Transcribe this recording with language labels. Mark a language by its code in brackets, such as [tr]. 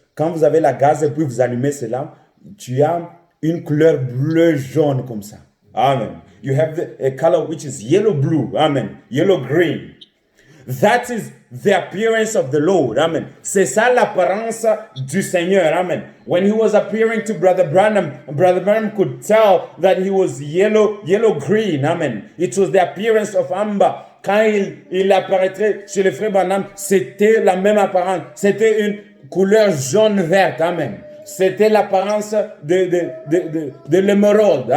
[fr] Quand vous avez la gaz et puis vous allumez cela, tu as une couleur bleu jaune comme ça. Amen. [en] You have a color which is yellow blue. Amen. Yellow green. That is the appearance of the Lord. Amen. [fr] C'est ça l'apparence du Seigneur. Amen. [en] When he was appearing to Brother Branham could tell that he was yellow green. Amen. It was the appearance of amber. [fr] Quand il apparaîtrait chez le frère Branham, c'était la même apparence. C'était une couleur jaune verte. Amen. C'était l'apparence de l'émeraude.